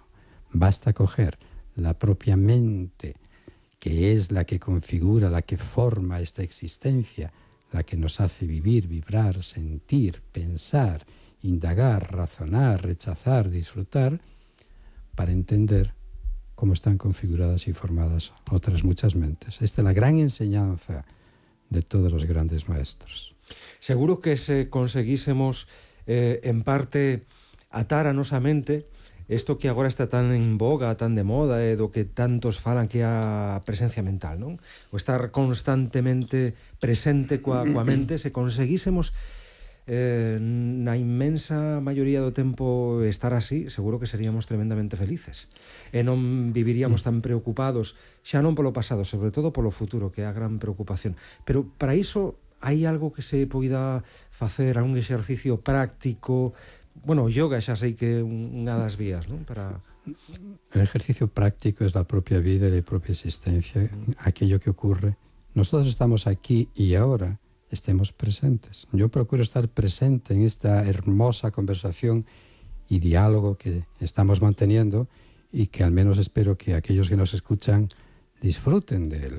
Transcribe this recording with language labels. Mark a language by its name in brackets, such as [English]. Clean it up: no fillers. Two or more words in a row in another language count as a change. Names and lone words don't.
[Spanish] Basta coger la propia mente, que es la que configura, la que forma esta existencia, la que nos hace vivir, vibrar, sentir, pensar, indagar, razonar, rechazar, disfrutar, para entender cómo están configuradas y formadas otras muchas mentes. Esta es la gran enseñanza de todos los grandes maestros. [Galician] Seguro que se conseguísemos en parte atar a nosa mente isto que agora está tan en boga, tan de moda, do que tantos falan que é a presencia mental, non? O estar constantemente presente coa mente, se conseguísemos na inmensa maioría do tempo estar así, seguro que seríamos tremendamente felices e non viviríamos tan preocupados, xa non polo pasado, sobre todo polo futuro, que é a gran preocupación. Pero para iso hai algo que se poida facer, a un exercicio práctico. Bueno, o yoga xa sei que é unha das vías, [Spanish] ¿no? Para... El ejercicio práctico es la propia vida y la propia existencia, aquello que ocurre. Nosotros estamos aquí y ahora, estemos presentes. Yo procuro estar presente en esta hermosa conversación y diálogo que estamos manteniendo y que al menos espero que aquellos que nos escuchan disfruten de él.